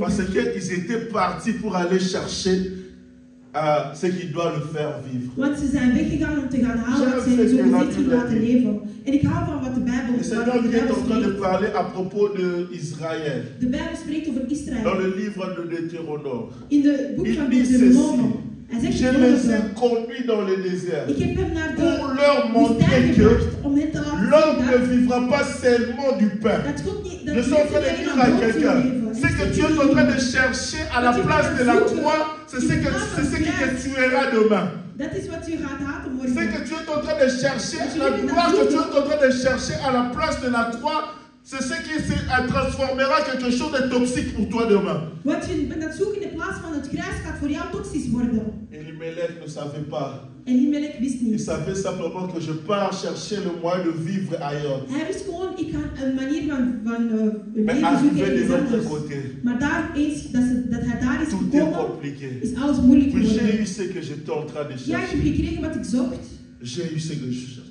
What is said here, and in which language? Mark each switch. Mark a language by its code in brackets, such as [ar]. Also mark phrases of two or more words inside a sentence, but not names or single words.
[fr] Parce qu'ils étaient partis pour aller chercher ce qui doit le faire vivre. [nl] Want ze zijn weggegaan om te gaan halen wat zij zo gezegd ging laten leven. En ik hou van wat de Bijbel [fr] Le Seigneur [nl] de [fr] qui est en train de [nl] spreekt. [fr] parler à propos d'Israël. [nl] De Bijbel spreekt over [fr] Dans [nl] Israël. [fr] le livre de Deutéronome. [nl] In de boek [fr] Il [nl] van [fr] dit [nl] Deuteronomium. Hij [fr] ceci. [nl] zegt [fr] Je les ai [nl] volgende. [fr] conduits dans le désert [nl] Ik heb hem naar [fr] pour leur [nl] de [fr] montrer [nl] woestijn [fr] que [nl] gebracht om hen te laten [fr] l'homme ne [nl] zien [fr] vivra pas seulement du pain. [nl] dat God niet... [fr] Je suis en train de dire à quelqu'un, ce que tu es en train de chercher à la place de la croix, c'est ce qui te tuera demain. [nl] Dat is wat je gaat haten [fr] Ce [nl] morgen. [fr] que tu es en train de chercher, la gloire que tu es en train de chercher à la place de la croix, c'est ce qui se transformera quelque chose de toxique pour toi demain. [nl] Wat je bent aan het zoeken in de plaats van het kruis gaat voor jou toxisch worden. [fr] Elimelech ne savait pas. [nl] Elimelech wist [fr] Il [nl] niet. [fr] savait simplement que je pars chercher le moyen de vivre ailleurs. [nl] Hij wist gewoon, ik ga een manier van [fr] Mais [nl] leven [fr] arrivé [nl] zoeken [fr] de [nl] ergens [fr] l'autre [nl] anders. [fr] côté, [nl] Maar daar eens dat hij daar is [fr] tout est [nl] gekomen, [fr] compliqué. [nl] is alles moeilijk [fr] Oui, j'ai [nl] geworden. [fr] eu ce que j'étais en train de [nl] Ja, ik [fr] chercher. [nl] heb gekregen wat ik zocht. [fr] J'ai eu ce que je cherchais.